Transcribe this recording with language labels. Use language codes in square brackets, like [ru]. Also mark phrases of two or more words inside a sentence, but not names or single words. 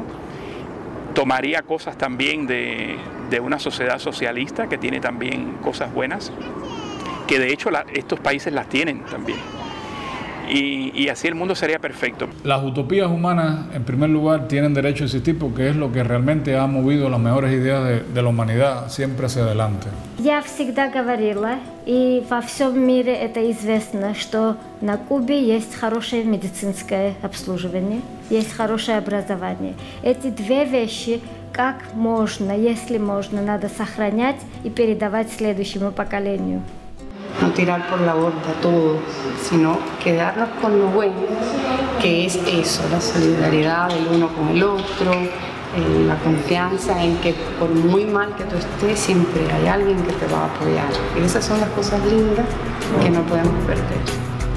[es] Tomaría cosas también de una sociedad socialista que tiene también cosas buenas, que de hecho estos países las tienen también. Y así el mundo sería perfecto. Las utopías humanas, en primer lugar, tienen derecho a existir porque es lo que realmente ha movido las mejores ideas de la humanidad siempre hacia adelante. [ru] Я всегда говорила, и во всем мире это известно, что на Кубе есть хорошее медицинское обслуживание, есть хорошее образование. Эти две вещи, как можно, если можно, надо сохранять и передавать следующему поколению. [es] No tirar por la borda todo, sino quedarnos con lo bueno, que es eso, la solidaridad del uno con el otro, la confianza en que por muy mal que tú estés, siempre hay alguien que te va a apoyar. Y esas son las cosas lindas que no podemos perder.